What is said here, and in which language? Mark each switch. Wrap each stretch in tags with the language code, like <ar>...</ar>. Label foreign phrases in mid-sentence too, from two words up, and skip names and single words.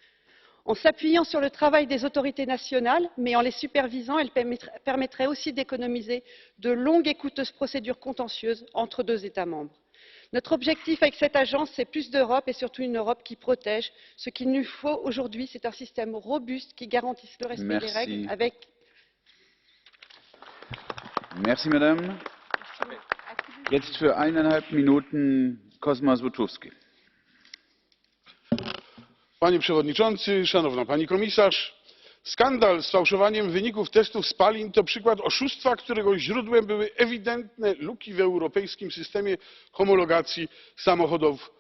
<fr>En s'appuyant sur le travail des autorités nationales, mais en les supervisant, elle permettrait aussi d'économiser de longues et coûteuses procédures contentieuses entre 2 États membres. Notre objectif avec cette agence, c'est plus d'Europe et surtout une Europe qui protège. Ce qu'il nous faut aujourd'hui, c'est un système robuste qui garantisse le respect des règles avec... Merci, Madame.</fr> <de>Jetzt für 1,5 Minuten Kosma Złotowski.</de> <pl>Panie Przewodniczący, Szanowna Pani Komisarz! Skandal z fałszowaniem wyników testów spalin to przykład oszustwa, którego źródłem były ewidentne luki w europejskim systemie homologacji samochodów osobowych.</pl>